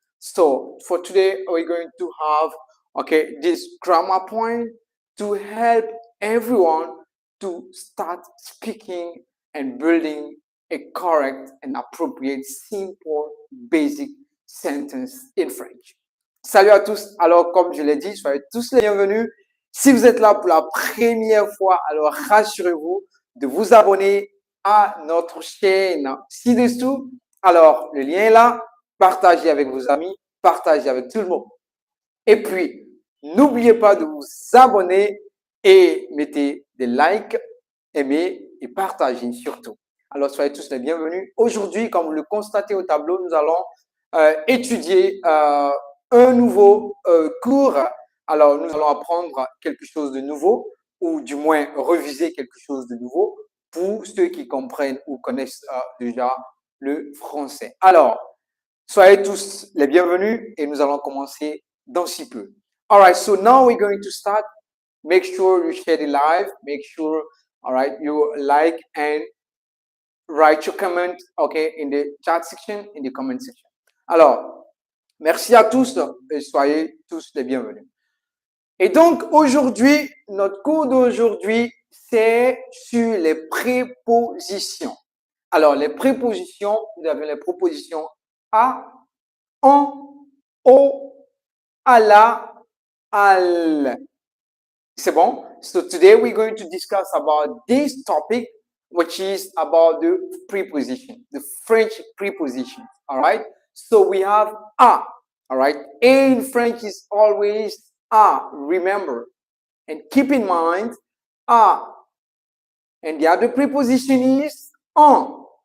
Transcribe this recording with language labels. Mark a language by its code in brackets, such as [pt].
[en] So for today, we're going to have, this grammar point to help everyone to start speaking and building a correct and appropriate, simple, basic sentence in French. [fr] Salut à tous. Alors, comme je l'ai dit, soyez tous les bienvenus. Si vous êtes là pour la première fois, alors rassurez-vous de vous abonner à notre chaîne ci-dessous. Alors, le lien est là. Partagez avec vos amis, partagez avec tout le monde. Et puis, n'oubliez pas de vous abonner et mettez des likes, aimez et partagez surtout. Alors, soyez tous les bienvenus. Aujourd'hui, comme vous le constatez au tableau, nous allons étudier un nouveau cours. Alors, nous allons apprendre quelque chose de nouveau ou du moins reviser quelque chose de nouveau pour ceux qui comprennent ou connaissent déjà le français. Alors, soyez tous les bienvenus et nous allons commencer dans si peu. [en] All right, so now we're going to start. Make sure you share the live. Make sure, all right, you like and write your comment, okay, in the chat section, in the comment section. [fr] Alors, merci à tous et soyez tous les bienvenus. Et donc, aujourd'hui, notre cours d'aujourd'hui, c'est sur les prépositions. Alors, les prépositions, vous avez les prépositions à, en, au, à la, al. C'est bon? [en] So today we're going to discuss about this topic, which is about the preposition, the French preposition. All right? So we have a. All right? A in French is always a. Remember. And keep in mind, a. And the other preposition is en.